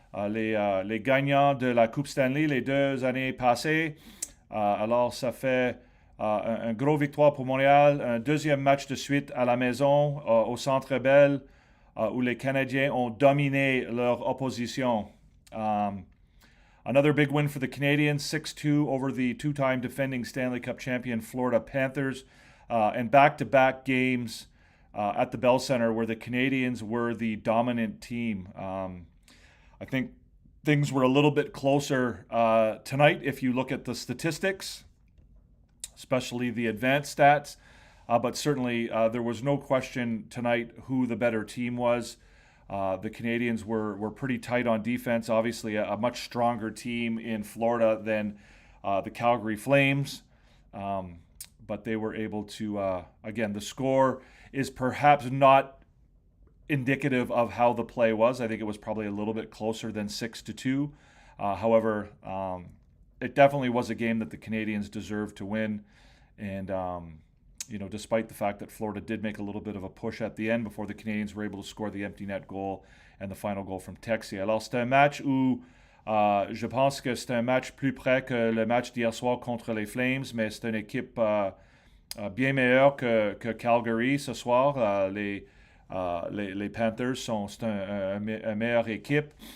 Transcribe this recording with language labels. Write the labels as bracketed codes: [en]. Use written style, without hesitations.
[fr] Les gagnants de la Coupe Stanley les 2 années passées. Alors, ça fait un gros victoire pour Montréal. Un deuxième match de suite à la maison, au Centre Bell, où les Canadiens ont dominé leur opposition. [en] Another big win for the Canadiens, 6-2 over the two-time defending Stanley Cup champion Florida Panthers, and back-to-back games at the Bell Center where the Canadiens were the dominant team. I think things were a little bit closer tonight if you look at the statistics, especially the advanced stats, but certainly there was no question tonight who the better team was. The Canadiens were pretty tight on defense, obviously a much stronger team in Florida than the Calgary Flames, but they were able to, again, the score is perhaps not indicative of how the play was. I think it was probably a little bit closer than 6-2. However, it definitely was a game that the Canadiens deserved to win, and despite the fact that Florida did make a little bit of a push at the end before the Canadiens were able to score the empty net goal and the final goal from Texier. [fr] Alors, c'est un match où je pense que c'est un match plus près que le match d'hier soir contre les Flames, mais c'est une équipe bien meilleure que Calgary ce soir. Les Panthers c'est une meilleure équipe.